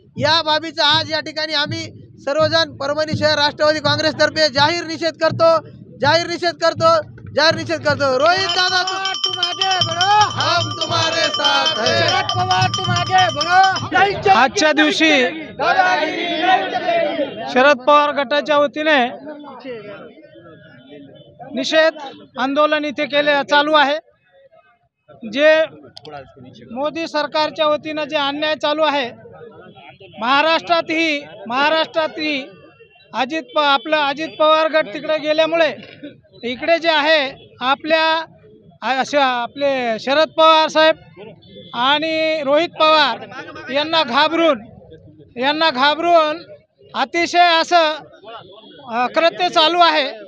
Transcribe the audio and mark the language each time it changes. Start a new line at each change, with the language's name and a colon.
Marathi: या बाबीचा आज या ठिकाणी आम्ही सर्वजण परभणी शहर राष्ट्रवादी काँग्रेसतर्फे जाहीर निषेध करतो।
Hindi: रोहितदादा तुम आगे बढ़ो, हम तुम्हारे साथ हैं। शरद पवार तुम आगे बढ़ो।
Marathi: आजच्या दिवशी शरद पवार गटाच्या वतीने निषेध आंदोलन इथे चालू आहे। जे मोदी सरकारच्या वतीने जे अन्याय चालू आहे महाराष्ट्रातही अजित पवार गट तिकडे गेल्यामुळे इकडे जे आहे आपले शरद पवार साहेब आणि रोहित पवार यांना घाबरून अतिशय असं कृत्य चालू आहे।